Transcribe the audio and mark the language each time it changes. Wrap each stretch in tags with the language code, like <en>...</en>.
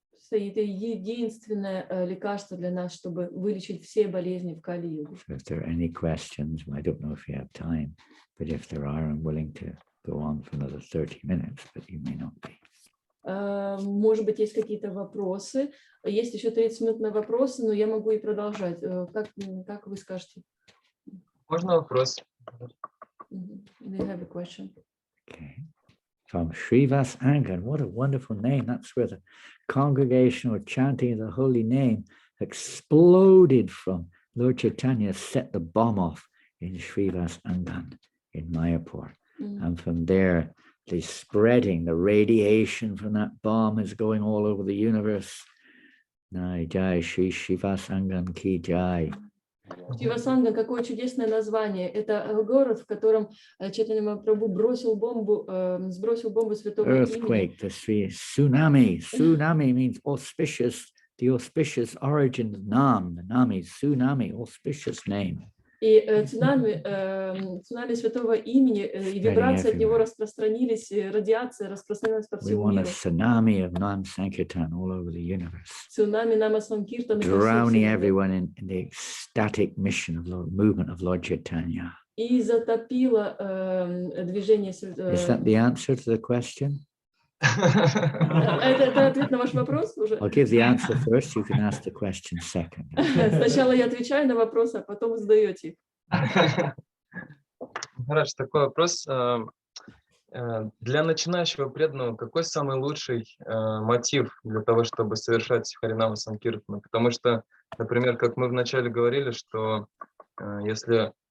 <ru>Это единственное лекарство для нас, чтобы вылечить все болезни в Кали-югу.</ru> <en>So if there are any questions, I don't know if you have time, but if there are, I'm willing to go on for another 30 minutes, but you may not be.</en> <ru>Может быть, есть какие-то вопросы. Есть еще 30 минут на вопросы, но я могу и продолжать. Как вы скажете? Можно вопрос?</ru> <en>Do you have a question? Okay. From SRIVASANGAN, what a wonderful name. That's where the congregational chanting of the holy name exploded from. Lord Chaitanya set the bomb off in SRIVASANGAN in Mayapur. And from there, the spreading, the radiation from that bomb is going all over the universe.</en> <hi>Nai Jai Shri SRIVASANGAN Ki Jai.</hi> <ru>SRIVASANGAN, какое чудесное название. Это город, в котором Чайтанья Махапрабху сбросил бомбу святого</ru> <en>Earthquake,</en> <ru>имени.</ru> <en>the tsunami. Tsunami means auspicious, the auspicious origin of Nam. The Nami, tsunami, auspicious name.</en> <ru>И цунами святого имени, и вибрации от него распространились, радиация распространилась по всему миру.</ru> <en>Tsunami of Nam Sankirtan all over the universe.</en> <ru>Цунами Нама Санкиртаны.</ru> <en>Drowning everyone in the ecstatic mission of movement of Lord Chaitanya.</en> <ru>И затопило движение.</ru> <en>Is that the answer to the question?</en> <ru>Это ответ на ваш вопрос уже?</ru> <en>I'll give the answer first. You can ask the question second.</en> <ru>Сначала я отвечаю на вопросы, а потом вы задаете их. Хорошо, такой вопрос. Для начинающего преданного какой самый лучший мотив для того, чтобы совершать Харинама-санкиртаны? Потому что, например, как мы вначале говорили, что если</ru>